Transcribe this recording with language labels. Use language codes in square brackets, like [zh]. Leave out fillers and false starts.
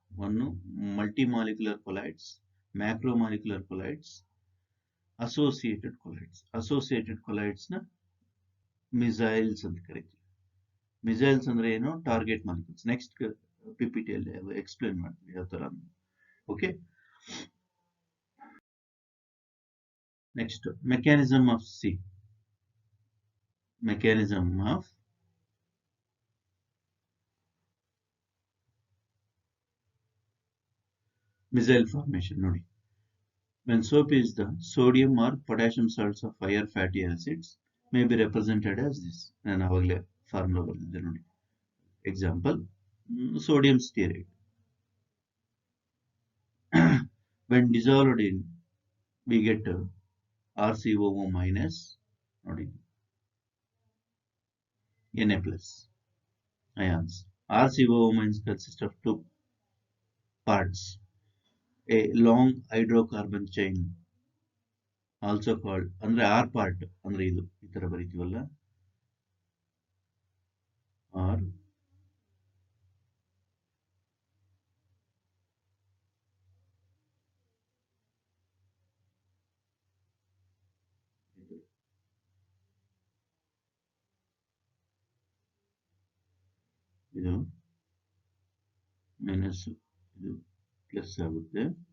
[en] One, multimolecular colloids, macromolecular colloids, associated colloids. [kn] Associated colloids na missiles ಅಂತ ಕರೀತೀವಿ. Missiles ಅಂದ್ರೆ ಏನು? Target molecules. ನೆಕ್ಸ್ಟ್ PPT ಅಲ್ಲಿ explain ಮಾಡ್ತೀವಿ ಯಾವ ತರ. Okay, next mechanism of [en] mechanism of missile formation. ನೋಡಿ, when soap is the sodium or potassium salts of higher fatty acids may be represented as this. [kn] ನಾನು ಆವಾಗಲೇ formula ಬರೆದಿದ್ದೆ ನೋಡಿ. Example, sodium stearate. [en] when dissolved in, we get RCOO minus, ನೋಡಿ, Na plus ions. RCOO minus consists of 2 parts. A long hydrocarbon chain, also called, [kn] ಅಂದ್ರೆ R part ಅಂದ್ರೆ ಇದು ಈ ತರ ಬರೀತೀವಲ್ಲ, R ಇದು ಮೈನಸ್, ಇದು ಪ್ಲಸ್ ಆಗುತ್ತೆ.